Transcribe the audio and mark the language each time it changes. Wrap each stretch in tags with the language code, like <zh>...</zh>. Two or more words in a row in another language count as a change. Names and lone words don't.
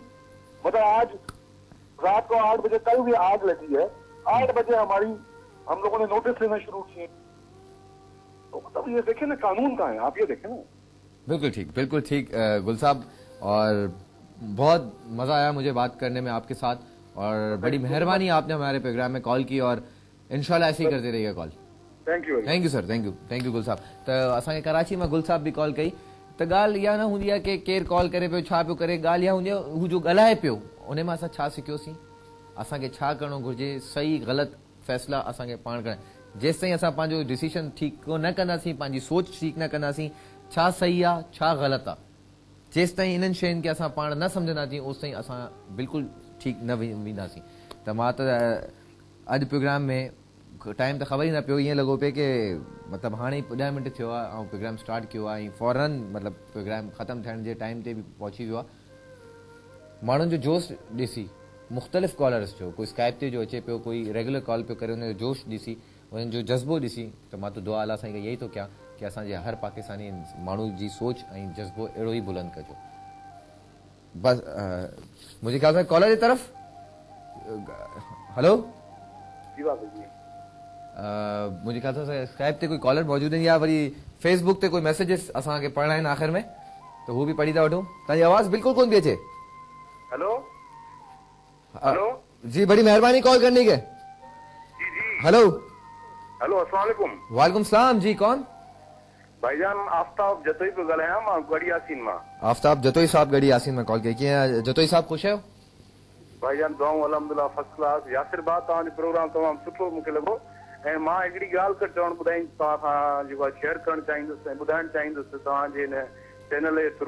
<ur>مطلب آج رات کو 8 بجے کل بھی آگ لگی ہے، 8 بجے ہم لوگوں نے نوٹس لینا شروع کیے، تو مطلب یہ دیکھیں نا، قانون کہاں ہے? آپ یہ دیکھیں نا. بالکل ٹھیک گل صاحب، اور بہت مزا آیا مجھے بات کرنے میں آپ کے ساتھ، اور بڑی مہربانی آپ نے ہمارے پروگرام میں کال کی، اور ان شاء اللہ ایسے ہی کرتے رہیے گا کال.</ur> <en>Thank you sir, thank you Gul Sahab.</en> <sd>तो असांखे कराची में गुल साहब भी कॉल कई, तो ॻाल्हि इहा न हूंदी आहे कि केरु कॉल करे पियो, छा पियो करे। ॻाल्हि इहा हूंदी आहे हू जो ॻाल्हाए पियो उन में असां छा सिखियोसीं, असांखे छा करणो घुरिजे, सही ग़लति फ़ैसिला असांखे पाण करणु। जेसि ताईं असां पंहिंजो डिसीशन ठीकु न कंदासीं, पंहिंजी सोच ठीकु न कंदासीं, छा सही आहे छा ग़लति आहे, जेसि ताईं इन्हनि शयुनि खे असां पाण न सम्झंदासीं, ओसि ताईं असां बिल्कुलु ठीकु न वेंदासीं। त मां त अॼु प्रोग्राम में टाइम तो ख़बर ही न पियो, ईअं लॻो पियो कि मतलब हाणे 10 मिनट थियो आहे ऐं प्रोग्राम स्टार्ट</sd> <ur>کیا ہے,</ur> <sd>फौरन मतलब प्रोग्राम ख़त्म थियण जे टाइम ते भी पहुची वियो आहे। माण्हुनि जो जोश ॾिसी मुख़्तलिफ़ कॉलर्स जो कोई स्काइप ते जो अचे पियो, कोई रेगुलर कॉल पियो करे, हुनजो जोश ॾिसी, उन्हनि जो जज़्बो ॾिसी, त मां त दुआ अला साईं खे इहो ई थो कयां कि असांजे हर पाकिस्तानी माण्हू जी सोच ऐं जज़्बो अहिड़ो ई बुलंद कजो। बस मुंहिंजे ख़्याल में कॉलर जी तरफ़ हलो मुंहिंजे ख़्याल सां स्काइप ते कोई कॉलर मौजूदु आहिनि या वरी फेसबुक ते कोई मैसेजिस असांखे पढ़णा आहिनि आख़िर में, त हू बि पढ़ी था वठूं। तव्हांजी आवाज़ बिल्कुल कोन थी अचे।</sd> <en>hello hello</en> <ur>جی، بڑی مہربانی کال کرنے کے. جی جی</ur> <en>हेलो</en> <ur>ہیلو السلام علیکم. وعلیکم السلام جی، کون?</ur> <sd>भाईजान आफ्ताब जतोई पे ॻाल्हायां मां गढ़ी यासीन मां। आफ्ताब जतोई साहब गढ़ी यासीन में कॉल कई। कीअं जतोई साहब, ख़ुशि आहियो? भाईजान दुआऊं अल्हम्दुलिल्लाह</sd> <en>first class.</en> <sd>यासिर बाद तव्हांजो प्रोग्राम तमामु सुठो मूंखे लॻो ऐं मां हिकिड़ी ॻाल्हि कर चवणु ॿुधाई तव्हां खां जेको आहे शेयर करणु चाहींदुसि ऐं ॿुधाइणु चाहींदुसि तव्हांजे हिन चैनल जे थ्रू।</sd>